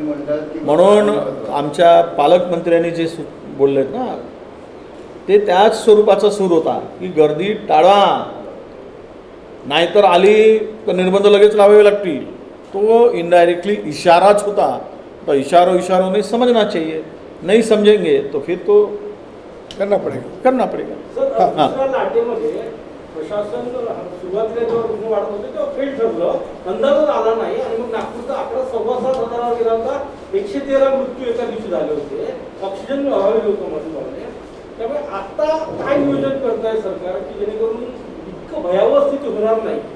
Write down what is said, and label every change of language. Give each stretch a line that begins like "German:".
Marathi: मंत्री म्हणतात की म्हणून आमच्या पालकमंत्र्यांनी जे बोललेत ना ते त्याच स्वरूपाचा सूर होता की गर्दी टाळा, नाहीतर आली तर निर्बंध लगेच लावावे लागतील. तो इनडायरेक्टली इशाराच होता.
Hindi: तो इशारों में समझना चाहिए, नहीं समझेंगे तो फिर तो करना पड़ेगा.
Marathi: सर हां. दुसऱ्या लाटेमध्ये प्रशासन सुरुवातीला जेव्हा रुग्ण वाढत होते तेव्हा फेल ठरलं, अंदाजच आला नाही आणि मग नागपूरचा आकडा 7,500 गेला होता. 113 मृत्यू एका दिवशी झाले होते. ऑक्सिजन अभावी होतं मध्ये. त्यामुळे आता काय नियोजन करताय सरकार की जेणेकरून इतकं भयावह स्थिती होणार नाही?